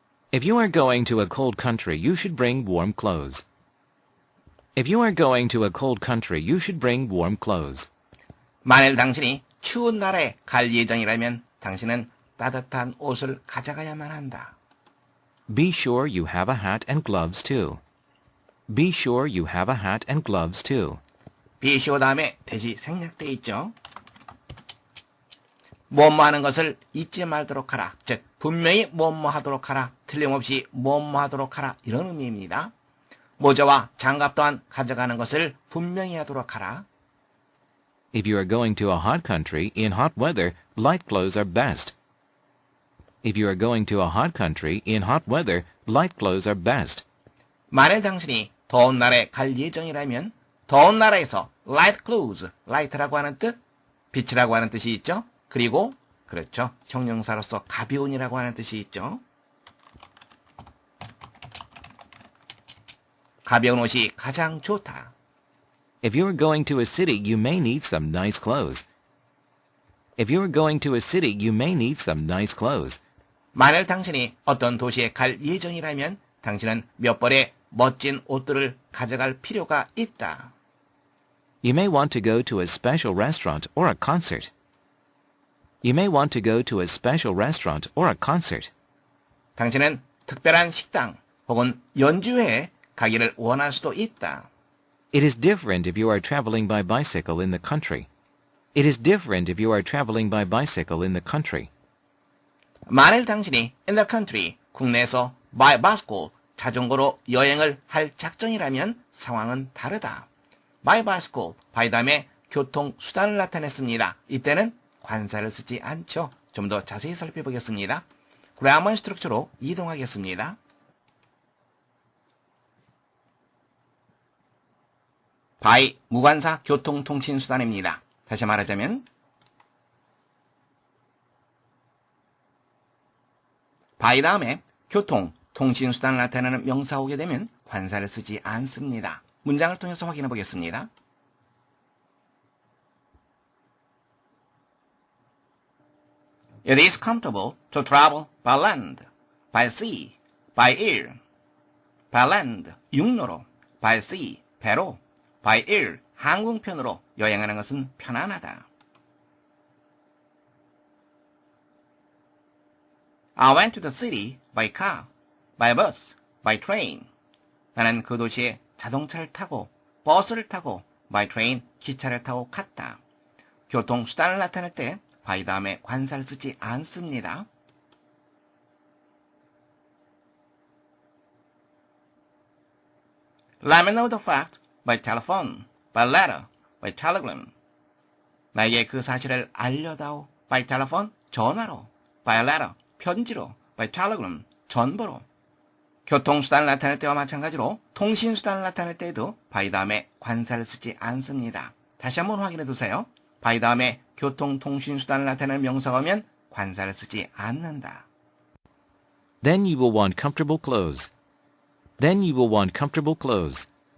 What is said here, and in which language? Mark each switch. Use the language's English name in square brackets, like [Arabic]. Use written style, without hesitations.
[English] If you are going to a cold country, you should bring warm clothes. If you are going to a cold country, you should bring warm clothes. [Korean] 만일 당신이 추운 나라에 갈 예정이라면 당신은 따뜻한 옷을 가져가야만 한다. [English] Be sure you have a hat and gloves too. Be sure you have a hat and gloves too. [Korean] be sure 다음에 대시 생략돼 있죠. 뭐뭐 하는 것을 잊지 말도록 하라. 즉 분명히 뭐뭐 하도록 하라. 틀림없이 뭐뭐 하도록 하라. 이런 의미입니다. 모자와 장갑 또한 가져가는 것을 분명히 하도록 하라. [English] If you are going to a hot country, in hot weather, light clothes are best. If you are going to a hot country, in hot weather, light clothes are best. [Korean] 만일 당신이 더운 나라에 갈 예정이라면 더운 나라에서 [English] light clothes, [Korean] light라고 하는 뜻, 빛이라고 하는 뜻이 있죠. 그리고 그렇죠. 형용사로서 가벼운이라고 하는 뜻이 있죠. 가벼운 옷이 가장 좋다. [English] If you are going to a city, you may need some nice clothes. If you are going to a city, you may need some nice clothes. [Korean] 만일 당신이 어떤 도시에 갈 예정이라면 당신은 몇 벌의 멋진 옷들을 가져갈 필요가 있다. [English] You may want to go to a special restaurant or a concert. You may want to go to a special restaurant or a concert. [Korean] 당신은 특별한 식당 혹은 연주회에 가기를 원할 수도 있다. [English] It is different if you are traveling by bicycle in the country. It is different if you are traveling by bicycle in the country. [Korean] 만일 당신이 [English] in the country, [Korean] 국내에서 [English] by bicycle, [Korean] 자전거로 여행을 할 작정이라면 상황은 다르다. by bicycle, by 다음에 교통수단을 나타냈습니다. 이때는 관사를 쓰지 않죠. 좀 더 자세히 살펴보겠습니다. grammar 스트럭처로 이동하겠습니다. by 무관사 교통통신수단입니다. 다시 말하자면 by 다음에 교통, 통신수단을 나타내는 명사가 오게 되면 관사를 쓰지 않습니다. 문장을 통해서 확인해 보겠습니다. [English] It is comfortable to travel by land, by sea, by air. by land, [Korean] 육로로, [English] by sea, [Korean] 배로, [English] by air, [Korean] 항공편으로 여행하는 것은 편안하다. [English] I went to the city by car, by bus, by train. [Korean] 나는 그 도시에 자동차를 타고, 버스를 타고, [English] by train, [Korean] 기차를 타고 갔다. 교통수단을 나타낼 때 by 다음에 관사를 쓰지 않습니다. [English] Let me know the fact by telephone, by letter, by telegram. [Korean] 나에게 그 사실을 알려다오. [English] by telephone, [Korean] 전화로, [English] by letter, [Korean] 편지로, [English] by telegram, [Korean] 전보로. 교통수단을 나타낼 때와 마찬가지로 통신수단을 나타낼 때에도 by 다음에 관사를 쓰지 않습니다. 다시 한번 확인해 두세요. by 다음에 교통, 통신수단을 나타내는 명사가 오면 관사를 쓰지 않는다. [English] Then you will want comfortable clothes. Then you will want comfortable clothes.